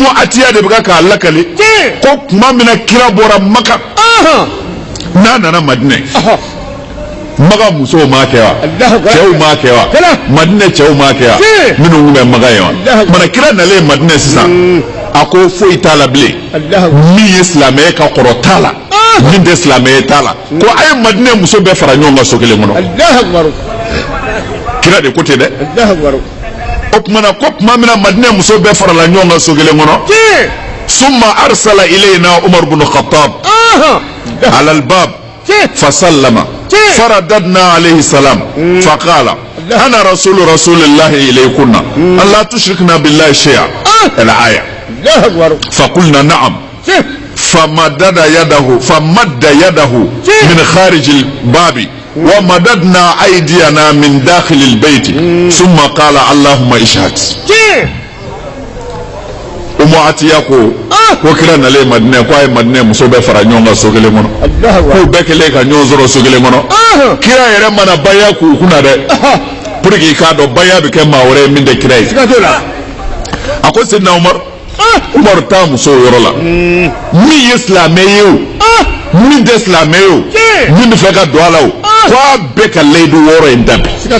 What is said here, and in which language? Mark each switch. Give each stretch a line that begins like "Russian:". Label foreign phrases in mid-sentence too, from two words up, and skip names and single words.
Bambara: Atiya de bɛ kɛ k'a lakali ko tuma min na kira bɔra magan n'a nana Madinɛ maga musow m'a kɛ wa cɛw m'a kɛ wa Madinɛ cɛw m'a kɛ wa minnu tun bɛ maga ye wa mana kira nalen Madinɛ sisan a ko foyi t'a la bilen min ye silamɛya ka kɔrɔ t'a la min tɛ silamɛya t'a la ko a ye Madinɛ muso bɛɛ fara ɲɔgɔn kan so kelen kɔnɔ kira de ko ten dɛ o tumana ko tuma min na Madinɛ muso bɛɛ farala ɲɔgɔn kan so kelen kɔnɔ
Arabic: ثم أرسل إلينا عمر بن الخطاب على الباب فسلم فرددنا عليه السلام فقال أنا رسول الله إليكنا ألا تشركنا بالله شيئا الآية فقلنا نعم فمد يده من خارج الباب ومددنا أيدينا من داخل البيت ثم قال اللهم اشهد
Bambara: Umu Atiya ko kira nale Madinɛ ko ay Madinɛ muso bɛɛ fara ɲɔgɔn kan so kelen kɔnɔ ko bɛɛ kelen ka ɲɔgɔn sɔrɔ so kelen kɔnɔ kira yɛrɛ mana baya k'u kunna dɛ
French: pour que
Bambara: k'a dɔn baya bɛ kɛ maa wɛrɛ ye min tɛ kira ye a ko Sidina Umaru taa muso yɔrɔ la min ye silamɛ ye o min tɛ silamɛ ye o min bɛ fɛ ka don a la o k'a bɛɛ ka layidu 6 in dabi